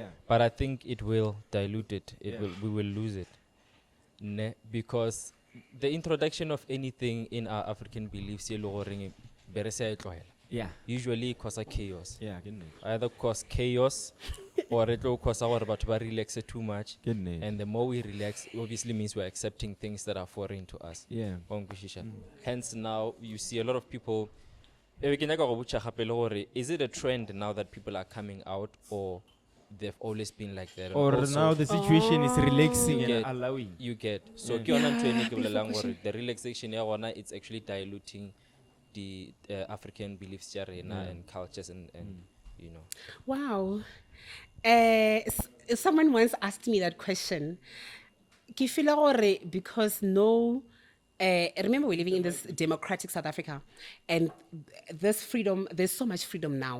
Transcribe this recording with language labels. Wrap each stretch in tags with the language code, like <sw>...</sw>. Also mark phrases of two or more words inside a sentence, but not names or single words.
<en>But I think it will dilute it. We will lose it, ne? Because the introduction of anything in our African beliefs, usually cause a chaos. Yeah. Either cause chaos or it will cause our but relax it too much.</en> <nso>Ke nnete.</nso> <en>And the more we relax, obviously means we're accepting things that are foreign to us. Yeah. Hence now you see a lot of people. Is it a trend now that people are coming out, or they've always been like that? Or Also, now the situation is relaxing and get- allowing. you get so Yeah.</en> <nso>ke yona ntho ene ke bolelang gore</nso> <en>the relaxation</en> <nso>ya gona,</nso> <en>it's actually diluting the African beliefs</en> <nso>tja rena</nso> <en>and cultures and you know. Wow. Someone once asked me that question.</en> <nso>Ke feel gore</nso> <en>because remember we're living in this democratic South Africa, and this freedom, there's so much freedom now.</en>